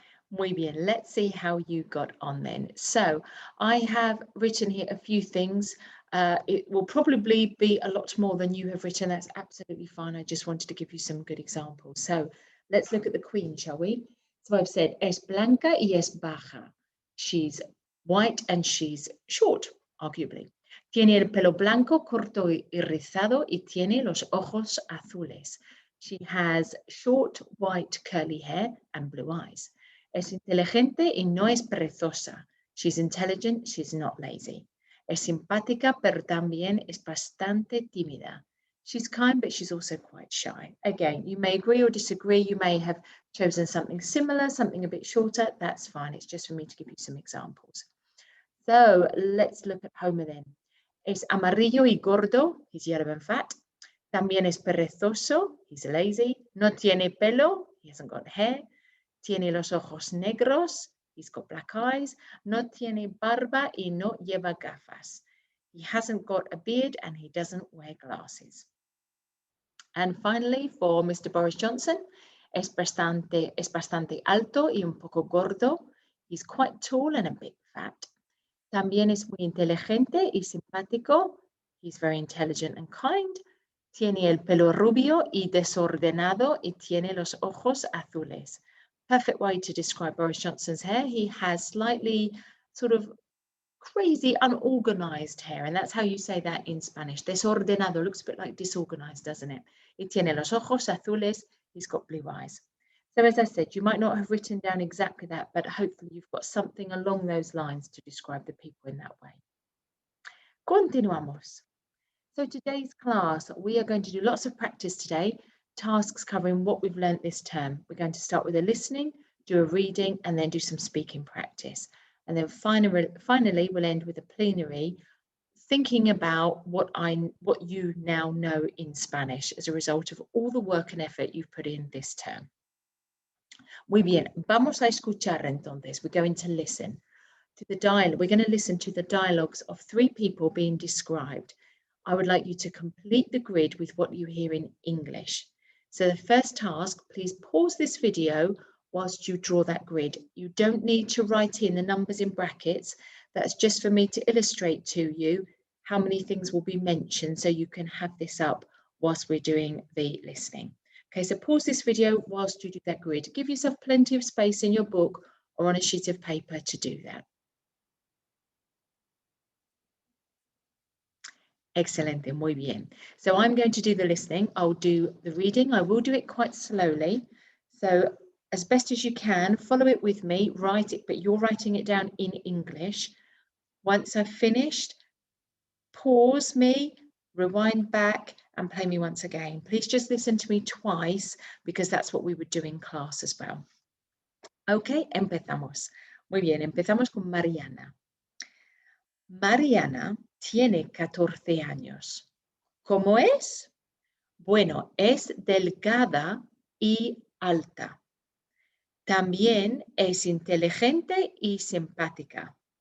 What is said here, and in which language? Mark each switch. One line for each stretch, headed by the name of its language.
Spanish: Muy bien,
English: let's see how you got on then. So I have written here a few things. It will probably be a lot more than you have written. That's absolutely fine. I just wanted to give you some good examples. So let's look at the queen, shall we? So I've said
Spanish: es blanca y es baja.
English: She's white and she's short, arguably.
Spanish: Tiene el pelo blanco, corto y rizado, y tiene los ojos azules.
English: She has short, white, curly hair and blue eyes.
Spanish: Es inteligente y no es perezosa.
English: She's intelligent, she's not lazy.
Spanish: Es simpática, pero también es bastante tímida.
English: She's kind, but she's also quite shy. Again, you may agree or disagree. You may have chosen something similar, something a bit shorter. That's fine. It's just for me to give you some examples. So let's look at Homer then.
Spanish: Es amarillo y gordo.
English: He's yellow and fat.
Spanish: También es perezoso.
English: He's lazy.
Spanish: No tiene pelo.
English: He hasn't got hair.
Spanish: Tiene los ojos negros.
English: He's got black eyes.
Spanish: No tiene barba y no lleva gafas.
English: He hasn't got a beard and he doesn't wear glasses. And finally, for Mr.
Spanish: Boris Johnson, es bastante alto y un poco gordo.
English: He's quite tall and a bit fat.
Spanish: También es muy inteligente y simpático.
English: He's very intelligent and kind.
Spanish: Tiene el pelo rubio y desordenado y tiene los ojos azules.
English: Perfect way to describe Boris Johnson's hair. He has slightly sort of crazy, unorganized hair, and that's how you say that in Spanish. Desordenado looks a bit like disorganized, doesn't it?
Spanish: Y tiene los ojos azules.
English: He's got blue eyes. So as I said, you might not have written down exactly that, but hopefully you've got something along those lines to describe the people in that way.
Spanish: Continuamos.
English: So today's class, we are going to do lots of practice today, tasks covering what we've learned this term. We're going to start with a listening, do a reading, and then do some speaking practice. And then finally we'll end with a plenary, thinking about what you now know in Spanish as a result of all the work and effort you've put in this term.
Spanish: Muy bien, vamos a escuchar entonces.
English: We're going to listen to the dialogue. We're going to listen to the dialogues of 3 people being described. I would like you to complete the grid with what you hear in English. So the first task, please pause this video whilst you draw that grid. You don't need to write in the numbers in brackets. That's just for me to illustrate to you how many things will be mentioned so you can have this up whilst we're doing the listening. Okay, so pause this video whilst you do that grid. Give yourself plenty of space in your book or on a sheet of paper to do that.
Spanish: Excelente, muy bien.
English: So I'm going to do the listening. I'll do the reading. I will do it quite slowly. So as best as you can, follow it with me, write it, but you're writing it down in English. Once I've finished, pause me, rewind back, and play me once again. Please just listen to me twice because that's what we would do in class as well.
Spanish: Ok, empezamos. Muy bien, empezamos con Mariana. Mariana tiene 14 años. ¿Cómo es? Bueno, es delgada y alta. También es inteligente y simpática.